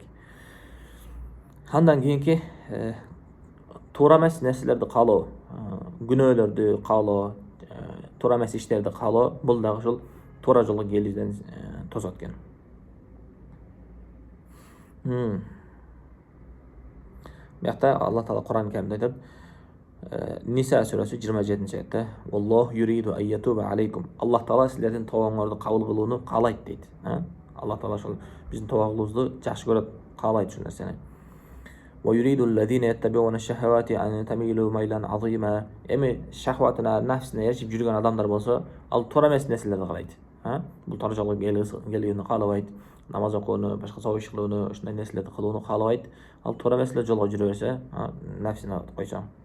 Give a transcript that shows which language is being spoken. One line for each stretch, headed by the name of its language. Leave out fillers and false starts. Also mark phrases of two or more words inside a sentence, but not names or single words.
Kyrgyz: Андан кийинки туура эмес нерселерди каалоо, күнөөлөрдү каалоо, туура эмес иштерди каалоо, бул дагы ушул туура жолго келүүдөн тосот экен. Биякта Аллах Таала Кур'ан Каримде айтат, Ниса сүрөсү 27-аятта,
Arabic: "الله يريد أن يتوب عليكم."
Kyrgyz: Аллах Таала силердин тобоңорду кабыл кылууну каалайт дейт. Аллах Таала ошол биздин тобоңубузду жакшы көрөт, каалайт ушул нерсени.
Arabic: "ويريد الذين يتبعون الشهوات أن تميلوا ميلا عظيما."
Kyrgyz: Эми шахватына, нафсине эришип жүргөн адамдар болсо, ал туура эмес нерселерди каалайт. Бул туура жолго келүүнү каалабайт, намаз окууну, башка соо иш кылууну, ушундай нерселерди кылууну каалабайт. Ал туура эмес эле жолго жүрө берсе, нафсине койсо.